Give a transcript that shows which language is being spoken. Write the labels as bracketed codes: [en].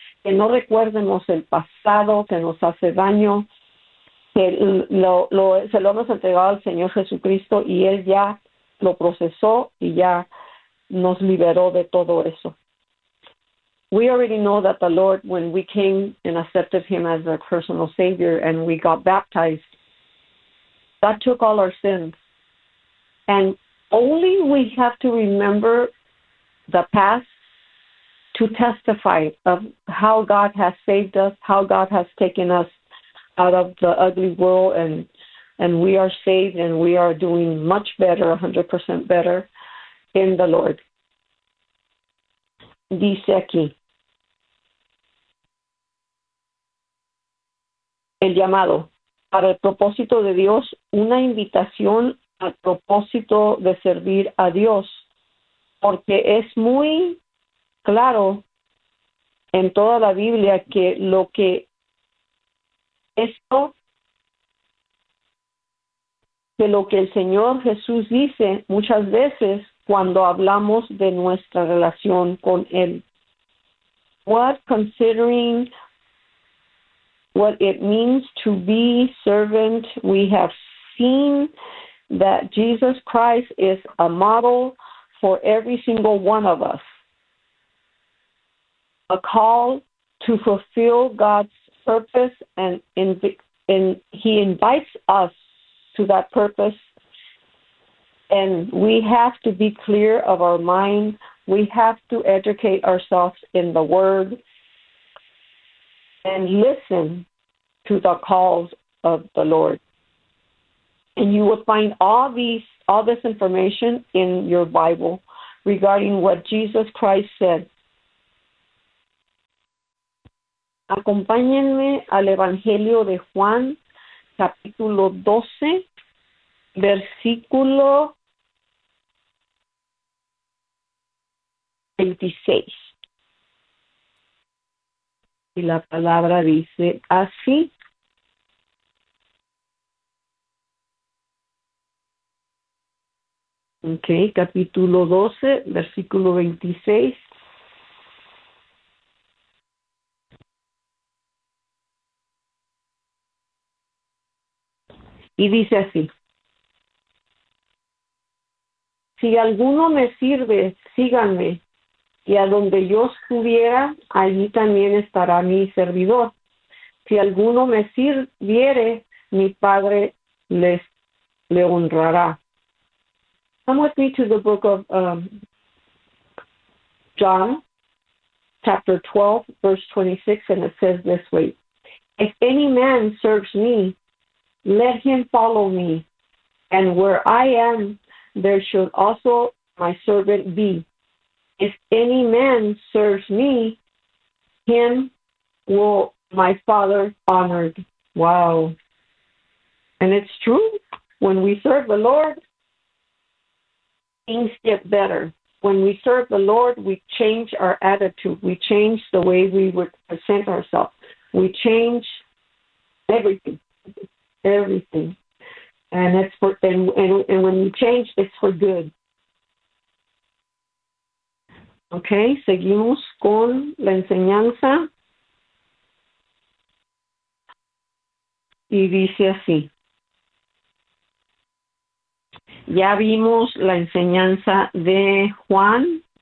[es] Que no recuerdemos el pasado que nos hace daño. Que se lo hemos entregado al Señor Jesucristo y Él ya lo procesó y ya nos liberó de todo eso. [en] We already know that the Lord, when we came and accepted Him as our personal Savior and we got baptized, that took all our sins. And only we have to remember the past to testify of how God has saved us, how God has taken us out of the ugly world, and we are saved, and we are doing much better, 100% better, in the Lord. [es] Dice aquí, el llamado, para el propósito de Dios, una invitación al propósito de servir a Dios, porque es muy claro en toda la Biblia que lo que esto, de lo que el Señor Jesús dice muchas veces cuando hablamos de nuestra relación con Él. [en] What considering what it means to be servant, we have seen that Jesus Christ is a model for every single one of us. A call to fulfill God's purpose, and he invites us to that purpose, and we have to be clear of our mind. We have to educate ourselves in the Word and listen to the calls of the Lord. And you will find all this information in your Bible regarding what Jesus Christ said. [es] Acompáñenme al Evangelio de Juan, capítulo 12, versículo 26. Y la palabra dice así. Ok, capítulo 12, versículo 26. Y dice así: si alguno me sirve, síganme, y a donde yo estuviera, allí también estará mi servidor. Si alguno me sirviere, mi Padre le honrará. [en] Come with me to the book of John, chapter 12, verse 26, and it says this way: if any man serves me, let him follow me, and where I am, there should also my servant be. If any man serves me, him will my Father honor. Wow. And it's true. When we serve the Lord, things get better. When we serve the Lord, we change our attitude. We change the way we would present ourselves. We change everything. Everything. And it's for, and when we change, it's for good. [es] Okay, seguimos con la enseñanza. Y dice así. Ya vimos la enseñanza de Juan.